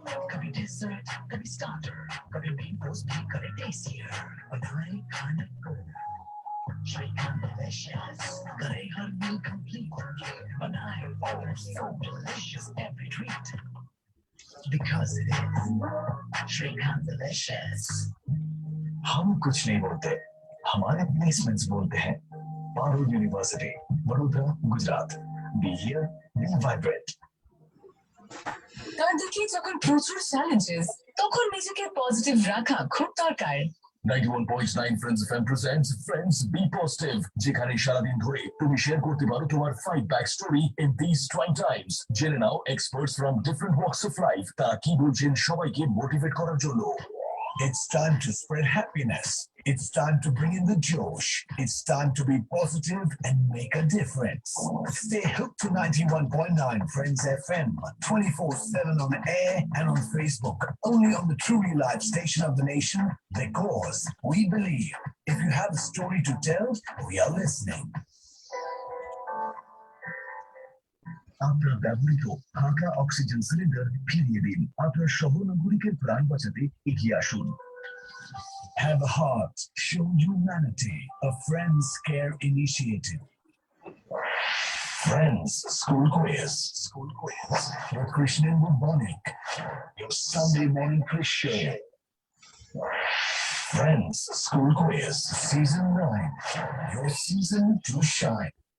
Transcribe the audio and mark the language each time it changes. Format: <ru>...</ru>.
<en>Could be dessert, could be starter, could be main course, could be tastier, but I kind of go. Shrikhand delicious,</en> <hi>करे हर</hi> <en>meal complete, बनाए oh so delicious every treat. Because it is Shrikhand delicious.</en> <hi>हम कुछ नहीं बोलते हमारे placements बोलते हैं पारो university Vadodara Gujarat</hi> <en>be here be vibrant</en> <bn>তার দেখি যখন প্রচুর চ্যালেঞ্জেস তখন নিজেকে পজিটিভ রাখা খুব দরকার</bn> <en>91.9 Friends FM presents Friends Be Positive</en> <bn>যেখানে সারাদিন ধরে তুমি শেয়ার করতে পারো তোমার</bn> <en>fight back story in these trying times</en> <bn>জেনে নাও</bn> <en>experts from different walks of life</en> <bn>তারা কি বলছেন সবাইকে মোটিভেট করার জন্য</bn> <en>It's time to spread happiness. It's time to bring in the Josh. It's time to be positive and make a difference. Stay hooked to 91.9 Friends FM 24/7 on the air and on Facebook. Only on the truly live station of the nation because we believe if you have a story to tell, we are listening.</en> <bn>আপনার ব্যবহৃত ফাঁকা oxygen cylinder ফিরিয়ে দিন আপনার সহনাগরিকের প্রাণ বাঁচাতে এগিয়ে আসুন</bn> <en>Have a heart, show humanity, a Friends Care Initiative. Friends School Quiz with Krishnendu Banik, your Sunday morning quiz show. Friends School Quiz, Season 9, your season to shine.</en>